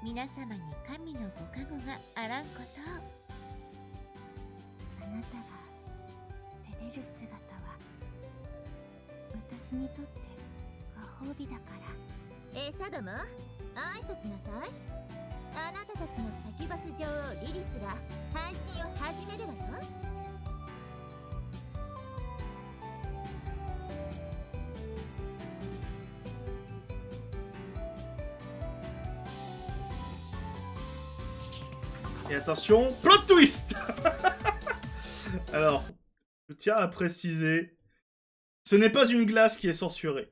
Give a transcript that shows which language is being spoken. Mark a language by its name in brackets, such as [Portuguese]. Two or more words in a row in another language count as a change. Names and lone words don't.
[Japanese] 皆様に神のご加護があらんこと。あなたが照れる姿は私にとってご褒美だから。サドム、挨拶なさい。あなたたちのサキュバス女王リリスが配信を始めるわよ。 [French] Et attention, [English] plot twist. [French] Alors, je tiens à préciser, ce n'est pas une glace qui est censurée.